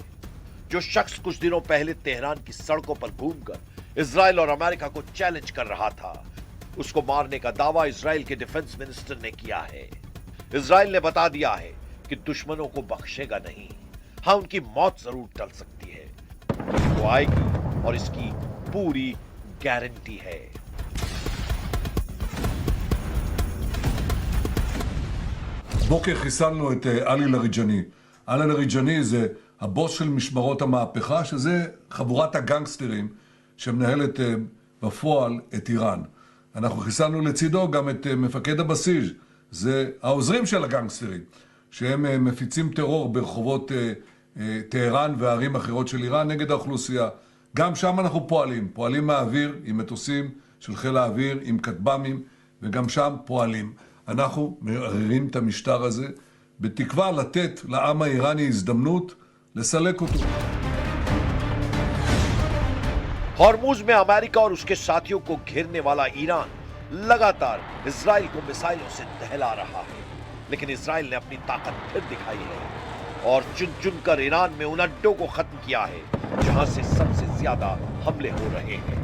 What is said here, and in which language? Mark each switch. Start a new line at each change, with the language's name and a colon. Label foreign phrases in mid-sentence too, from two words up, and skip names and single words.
Hindi: जो शख्स कुछ दिनों पहले तेहरान की सड़कों पर घूमकर इजराइल और अमेरिका को चैलेंज कर रहा था, उसको मारने का दावा इजराइल के
English: defense minister
Hindi: ने किया है। इजराइल ने बता दिया है कि दुश्मनों को बख्शेगा नहीं। हां, उनकी मौत जरूर टल सकती है, लेकिन वो आएगी और इसकी पूरी गारंटी है।
Hebrew: בוקר חיסלנו את עלי לריג'ני. עלי לריג'ני זה הבוס של משמרות המהפכה, שזה חבורת הגנגסטרים שמנהלת בפועל את איראן. אנחנו חיסלנו לצידו גם את מפקד הבסיס, זה העוזרים של הגנגסטרים, שהם מפיצים טרור ברחובות טהרן וערים אחרות של איראן נגד האוכלוסייה. גם שם אנחנו פועלים מהאוויר עם מטוסים של חיל האוויר, עם כטב"מים, וגם שם פועלים. אנחנו מערערים את המשטר הזה בתקווה לתת לעם האיראני הזדמנות לסלק אותו.
Hindi: हॉर्मुज में अमेरिका और उसके साथियों को घेरने वाला ईरान लगातार इजराइल को मिसाइलों से दहला रहा है। लेकिन इजराइल ने अपनी ताकत फिर दिखाई है और चुन चुन कर ईरान में उन अड्डों को खत्म किया है जहां से सबसे ज्यादा हमले हो रहे हैं।